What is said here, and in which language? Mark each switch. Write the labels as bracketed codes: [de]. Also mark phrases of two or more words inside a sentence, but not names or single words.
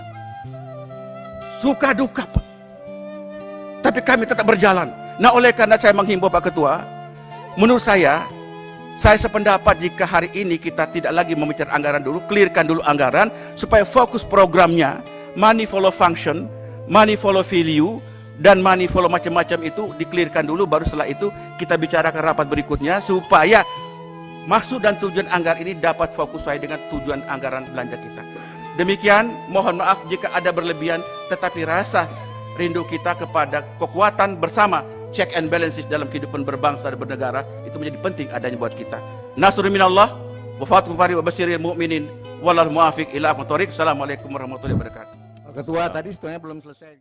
[id] Suka duka, Pak. Tapi kami tetap berjalan. Nah, oleh karena saya menghimbau Pak Ketua, menurut saya sependapat jika hari ini kita tidak lagi membicarakan anggaran dulu, clearkan dulu anggaran, supaya fokus programnya, [en] money follow function, money follow value, [id] dan [en] money follow [id] macam-macam itu di-clearkan dulu, baru setelah itu kita bicarakan rapat berikutnya, supaya maksud dan tujuan anggaran ini dapat fokus sesuai dengan tujuan anggaran belanja kita. Demikian, mohon maaf jika ada berlebihan, tetapi rasa rindu kita kepada kekuatan bersama, [en] check and balances [id] dalam kehidupan berbangsa dan bernegara, itu menjadi penting adanya buat kita. [ar] نصر من الله وفتح قريب وبشر المؤمنين، والله الموفق إلى أقوم الطريق. السلام عليكم ورحمة الله وبركاته. [id] Pak Ketua, tadi sebetulnya belum selesai.